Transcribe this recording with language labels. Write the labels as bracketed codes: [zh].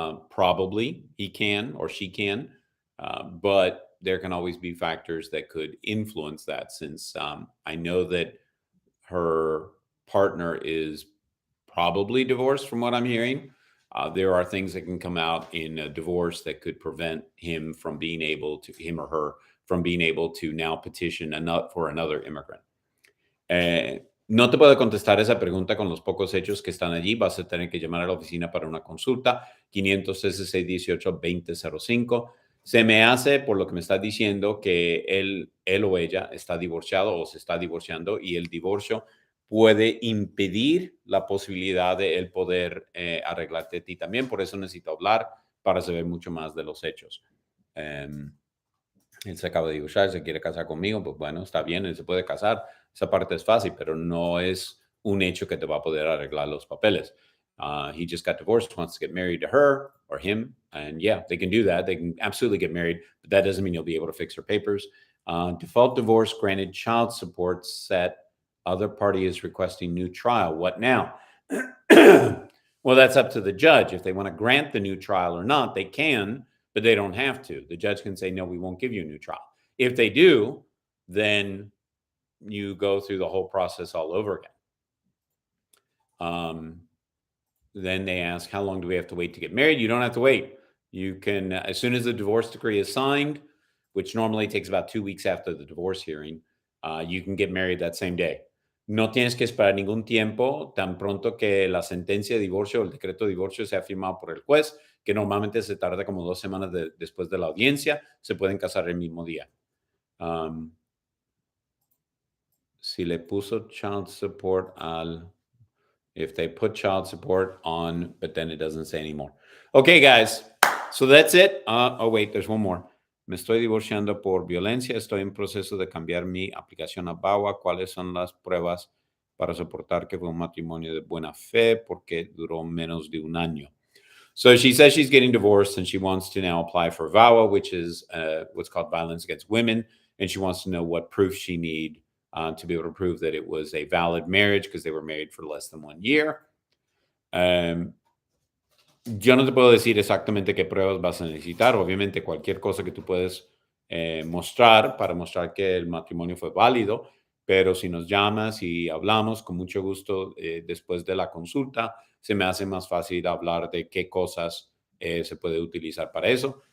[en] Probably he can or she can, but there can always be factors that could influence that, since I know that her partner is probably divorced from what I'm hearing. There are things that can come out in a divorce that could prevent him or her from being able to now petition for another immigrant. [es] No te puedo contestar esa pregunta con los pocos hechos que están allí. Vas a tener que llamar a la oficina para una consulta, 500-618-2005. Se me hace, por lo que me estás diciendo, que él o ella está divorciado o se está divorciando, y el divorcio puede impedir la posibilidad de él poder arreglarte a ti también. Por eso necesito hablar para saber mucho más de los hechos. Él se acaba de divorciar, se quiere casar conmigo, pues bueno, está bien, él se puede casar. Esa parte es fácil, pero no es un hecho que te va a poder arreglar los papeles. [en] He just got divorced, wants to get married to her or him. And yeah, they can do that. They can absolutely get married, but that doesn't mean you'll be able to fix her papers. Default divorce granted child support set. Other party is requesting new trial. What now? Well, that's up to the judge. If they want to grant the new trial or not, they can, but they don't have to. The judge can say, no, we won't give you a new trial. If they do, then you go through the whole process all over again. Then they ask, how long do we have to wait to get married? You don't have to wait. You can, as soon as the divorce decree is signed, which normally takes about 2 weeks after the divorce hearing, you can get married that same day. [es] No tienes que esperar ningún tiempo. Tan pronto que la sentencia de divorcio o el decreto de divorcio sea firmado por el juez, que normalmente se tarda como 2 semanas después de la audiencia, se pueden casar el mismo día. Si le puso [en] child support if they put child support on, but then it doesn't say anymore. Okay, guys. So that's it. Oh, wait, there's one more. [es] Me estoy divorciando por violencia. Estoy en proceso de cambiar mi aplicación a VAWA. ¿Cuáles son las pruebas para soportar que fue un matrimonio de buena fe porque duró menos de un año? [en] So she says she's getting divorced and she wants to now apply for VAWA, which is what's called violence against women. And she wants to know what proof she need to be able to prove that it was a valid marriage because they were married for less than 1 year. [es] Yo no te puedo decir exactamente qué pruebas vas a necesitar. Obviamente, cualquier cosa que tú puedes mostrar para mostrar que el matrimonio fue válido, pero si nos llamas y hablamos, con mucho gusto, después de la consulta, se me hace más fácil hablar de qué cosas se puede utilizar para eso.